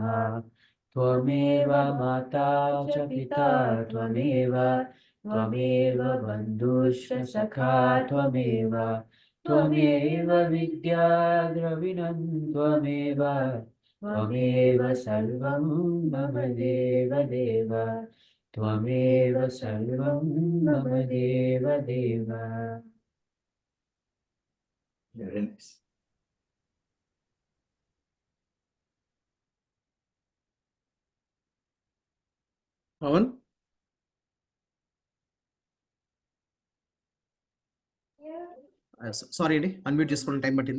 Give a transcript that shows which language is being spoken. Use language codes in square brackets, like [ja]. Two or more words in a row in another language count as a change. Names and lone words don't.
[sa] त्वमेव माता च पिता त्वमेव बन्धुश्च सखा त्वमेव विद्या द्रविणं त्वमेव सर्वं मम देवदेव त्वमेव सर्वं मम देवदेव। [en] Very nice. [te] పవన్ సారీ అండి, అన్మ్యూట్ చేసుకోవడం టైం పట్టింది.